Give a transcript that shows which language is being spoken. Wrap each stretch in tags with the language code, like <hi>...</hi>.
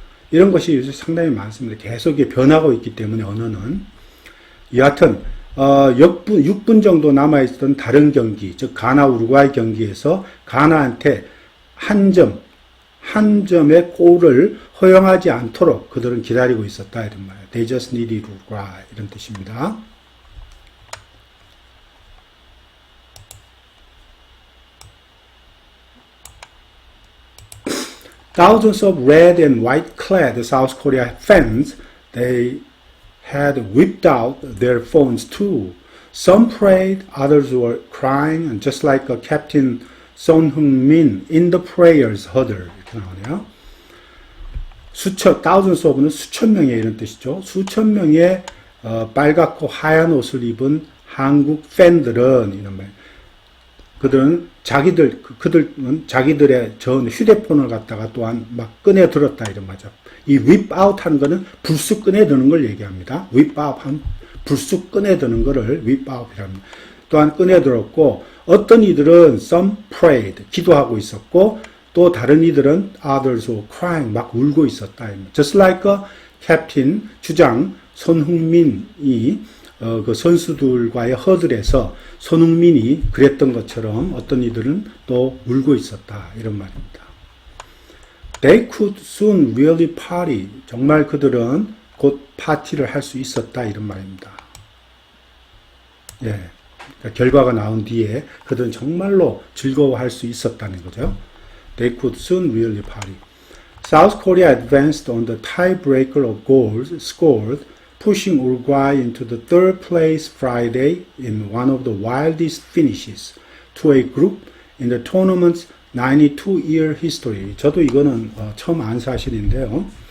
<ko>이런 것이 요즘 상당히 많습니다. 계속 변하고 있기 때문에 언어는. 여하튼 6분 정도 남아있던 다른 경기, 즉 가나 우루과이 경기에서 가나한테 한 점의 골을 허용하지 않도록 그들은 기다리고 있었다 이런 말이에요.</ko> <en>They just needed to cry</en> <ko>이런 뜻입니다.</ko> <en>Thousands of red and white-clad South Korea fans, they had whipped out their phones too. Some prayed, others were crying, just like Captain Son Heung-min in the prayers huddle.</en> <ko>이렇게 나오네요.</ko> <en>thousands of</en> <ko>는 수천 명의 이런 뜻이죠. 수천 명의 빨갛고 하얀 옷을 입은 한국 팬들은 이런 말. 그들은 그들은 자기들의 전 휴대폰을 갖다가 또한 막 꺼내 들었다 이런 말이죠. 이</ko> <en>whip out</en> <ko>하는 거는 불쑥 꺼내 드는 걸 얘기합니다.</ko> <en>whip out</en> <ko>한 불쑥 꺼내 드는 거를 whip out이랍니다. 또한 꺼내 들었고 어떤 이들은</ko> <en>some prayed</en> <ko>기도하고 있었고 또 다른 이들은</ko> <en>others were crying</en> <ko>막 울고 있었다.</ko> <en>Just like captain</en> <ko>주장 손흥민이 그 선수들과의 허들에서 손흥민이 그랬던 것처럼 어떤 이들은 또 울고 있었다 이런 말입니다.</ko> <en>They could soon really party.</en> <ko>정말 그들은 곧 파티를 할 수 있었다 이런 말입니다. 예, 그러니까 결과가 나온 뒤에 그들은 정말로 즐거워할 수 있었다는 거죠.</ko> <en>They could soon really party. South Korea advanced on the tiebreaker of goals scored, pushing Uruguay into the third place Friday in one of the wildest finishes to a group in the tournament's 92-year history.</en> <ko>저도 이거는 처음 안 사실인데요.</ko>